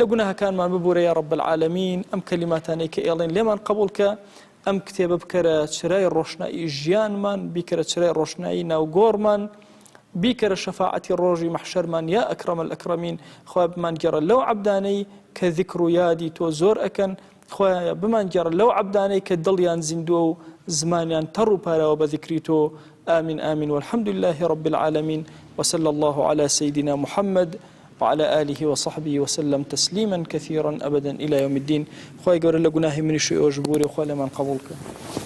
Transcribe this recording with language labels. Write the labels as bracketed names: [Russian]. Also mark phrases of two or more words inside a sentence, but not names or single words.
[Central Kurdish] گوناهەکانمان ببوورە [Arabic] یا رب العالمین [Central Kurdish] ئەم کەلیماتانەی کە ئێڵێن لێمان قبول کە ئەم کتێبە بکەرە چرای ڕۆشنایی ژیانمان بیکەرە چرای ڕۆشنایی ناوگۆڕمان بیکەرە شەفاعەتی ڕۆژی مەحشەرمان [Arabic] یا ئەکرەم الئەکرەمین [Central Kurdish] خوای بمانگێڕە لەو عەبدانەی کە ذیکر و یادی تۆ زۆر ئەکەن خوایە بمانگێڕە لەو عەبدانەی کە دڵیان زیندووە و زمانیان تەڕ و پاراوە بە ذیکری تۆ [Arabic] آمين آمين والحمد لله رب العالمين وصلى الله على سيدنا محمد وعلى آله وصحبه وسلم تسليما كثيرا أبدا إلى يوم الدين [Central Kurdish] خوای گەورە لە گوناهی منیش ئێوەش بووری خوا لێمان قبوڵ کە